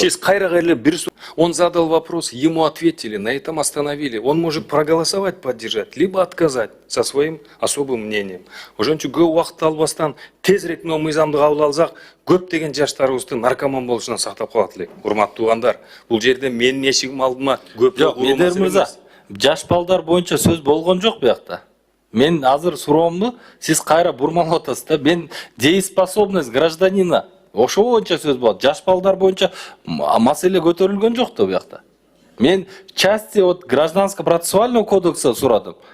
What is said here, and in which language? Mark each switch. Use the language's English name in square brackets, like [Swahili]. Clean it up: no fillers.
[Kyrgyz] Сиз кайрага эле [Russian] он задал вопрос, ему ответили, на этом остановили. Он может проголосовать, поддержать, либо отказать со своим особым мнением. [Kyrgyz] Ошончо көп убакыт албастан тезирээк мына мыйзамды кабыл алсак, көптөгөн жаштарыбызды наркоман болушунан сактап калат элек. Урматтуу туугандар, бул жерде менин эшигим алдыма көп Медер мырза, жаш балдар боюнча сөз болгон жок буякта. Мен азыр суроомду сиз кайра бурмалап атасыз да. Мен [Russian] дееспособность гражданина [Kyrgyz] ошо боюнча сөз болот. Жаш балдар боюнча маселе көтөрүлгөн жок да буякта. Мен [Russian] части от гражданско-процессуального кодекса [Kyrgyz] сурадым.